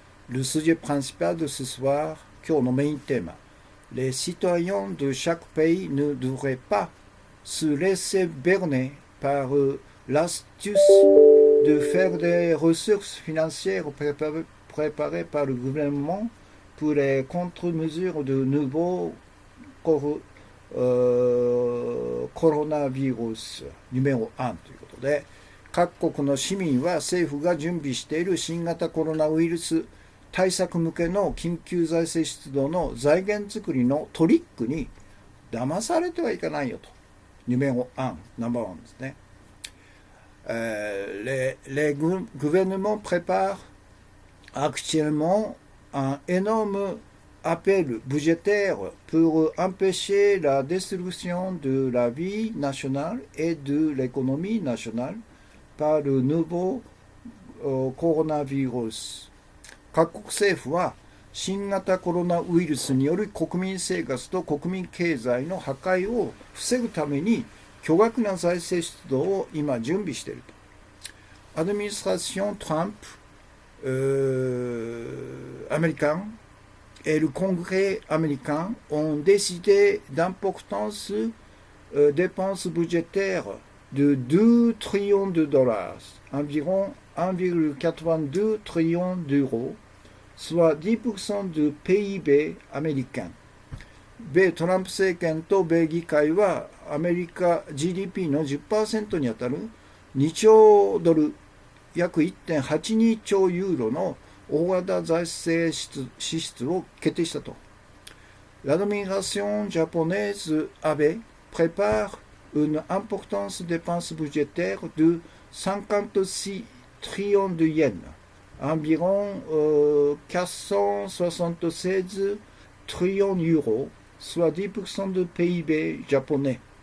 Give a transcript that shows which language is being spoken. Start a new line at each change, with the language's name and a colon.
French: Le sujet principal de ce soir、
Japanese: 今日のメインテーマ。
French: Les citoyens de chaque pays ne devraient pas se laisser berner par l'astuce de faire des ressources financières préparées par le gouvernement pour les contre-mesures de nouveaux
Japanese: コロナウイルスヌメロ1ということで、各国の市民は政府が準備している新型コロナウイルス対策向けの緊急財政出動の財源作りのトリックに騙されてはいけないよと。ヌメロ1、ナンバー1ですね。
French: les gouvernements préparent actuellement un énorme appel budgétaire pour empêcher la destruction de la vie nationale et de l'économie nationale par le nouveau coronavirus。
Japanese: 各国政府は新型コロナウイルスによる国民生活と国民経済の破壊を防ぐために巨額な財政出動を今準備している
French: と。アドミニストラション・トランプ、アメリカンet le Congrès américain ont décidé d'importantes dépenses budgétaires de 2 trillions de dollars, environ 1,82 trillions d'euros, soit 10% du PIB アメリカン。
Japanese: 米トランプ政権と米議会はアメリカ GDP の 10% にあたる2兆ドル、約 1.82 兆ユーロの大型財政支出を決定したと。
French: L'administration japonaise avait prépare une importante dépense budgétaire de 56 trillions de yens, environ 476 trillions d'euros, soit 10% du PIB japonais。